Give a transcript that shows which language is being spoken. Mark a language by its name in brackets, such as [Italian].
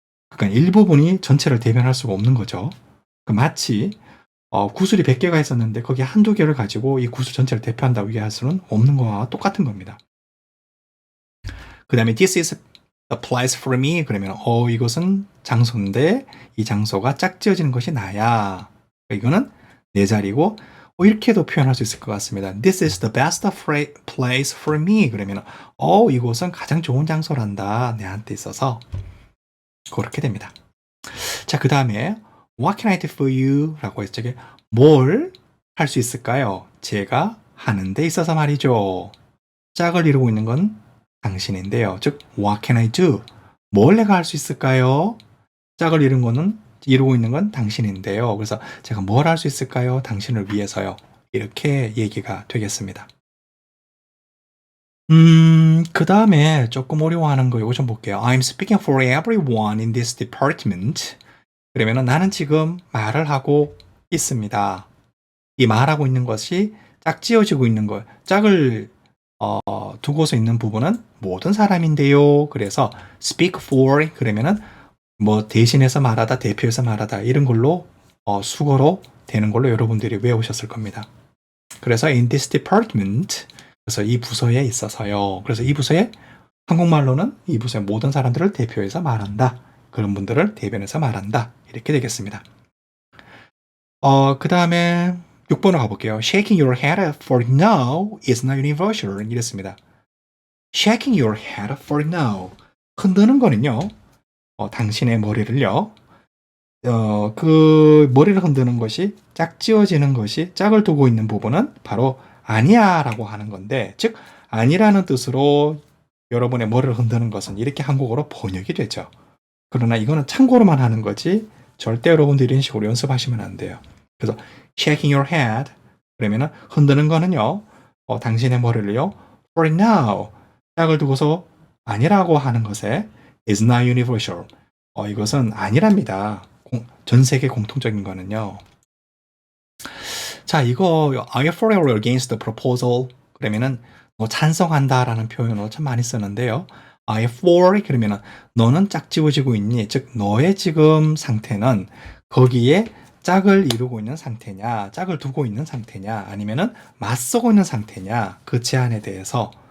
[Korean] 그러니까 일부분이 전체를 대변할 수가 없는 거죠. 마치 구슬이 100개가 있었는데 거기 한두 개를 가지고 이 구슬 전체를 대표한다고 얘기할 수는 없는 거와 똑같은 겁니다. 그 다음에 [English] this is a place for me [Korean] 그러면 이것은 장소인데 이 장소가 짝지어지는 것이 나야. 이거는 내 자리고 이렇게도 표현할 수 있을 것 같습니다. [English] This is the best place for me [Korean] 그러면 이곳은 가장 좋은 장소란다. 내한테 있어서 그렇게 됩니다. 자, 그 다음에 [English] What can I do for you? [Korean] 라고 했죠. 뭘 할 수 있을까요? 제가 하는 데 있어서 말이죠. 짝을 이루고 있는 건 당신인데요. 즉, [English] What can I do? [Korean] 뭘 내가 할 수 있을까요? 짝을 이루고 있는 건 당신인데요. 그래서 제가 뭘 할 수 있을까요? 당신을 위해서요. 이렇게 얘기가 되겠습니다. 그 다음에 조금 어려워하는 거 이거 좀 볼게요. [English] I'm speaking for everyone in this department. [Korean] 그러면은 나는 지금 말을 하고 있습니다. 이 말하고 있는 것이 짝지어지고 있는 것, 짝을 두고서 있는 부분은 모든 사람인데요. 그래서 speak for 그러면은 뭐 대신해서 말하다, 대표해서 말하다 이런 걸로 수거로 되는 걸로 여러분들이 외우셨을 겁니다. 그래서 [English] in this department [Korean] 그래서 이 부서에 있어서요. 그래서 이 부서에 한국말로는 이 부서의 모든 사람들을 대표해서 말한다. 그런 분들을 대변해서 말한다. 이렇게 되겠습니다. 그 다음에 6번으로 가볼게요. [English] Shaking your head for no is not universal. [Korean] 이랬습니다. [English] Shaking your head for no. [Korean] 흔드는 거는요. 당신의 머리를요. 그 머리를 흔드는 것이 짝지어지는 것이 짝을 두고 있는 부분은 바로 아니야 라고 하는 건데 즉 아니라는 뜻으로 여러분의 머리를 흔드는 것은 이렇게 한국어로 번역이 되죠. 그러나 이거는 참고로만 하는 거지 절대 여러분들이 이런 식으로 연습하시면 안 돼요. 그래서 [English] shaking your head [Korean] 그러면은 흔드는 거는요. 당신의 머리를요. [English] for now [Korean] 짝을 두고서 아니라고 하는 것에 [English] is not universal. [Korean] 이것은 아니랍니다. 전 세계 공통적인 거는요. 자, 이거 [English] are you for or against the proposal? [Korean] 그러면은 찬성한다라는 표현을 참 많이 쓰는데요. [English] are you for [Korean] 그러면은 너는 짝지어지고 있니? 즉 너의 지금 상태는 거기에 짝을 이루고 있는 상태냐, 짝을 두고 있는 상태냐, 아니면은 맞서고 있는 상태냐, 그 제안에 대해서.